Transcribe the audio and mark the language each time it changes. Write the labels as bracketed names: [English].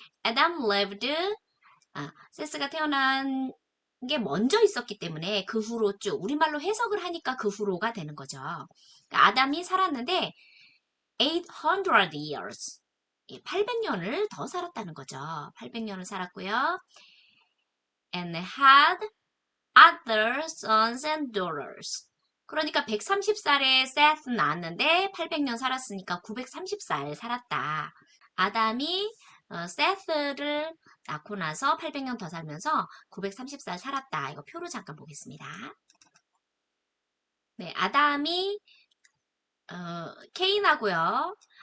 [English] Adam lived. [Korean] 세스가 태어난 게 먼저 있었기 때문에 그 후로 쭉 우리말로 해석을 하니까 그 후로가 되는 거죠. 그러니까 아담이 살았는데 [English] 800 years. [Korean] 800년을 더 살았다는 거죠. 800년을 살았고요. [English] And had other sons and daughters. [Korean] 그러니까 130살에 세스 낳았는데 800년 살았으니까 930살 살았다. 아담이 세스를 낳고 나서 800년 더 살면서 930살 살았다. 이거 표로 잠깐 보겠습니다. 네, 아담이 케인하고요.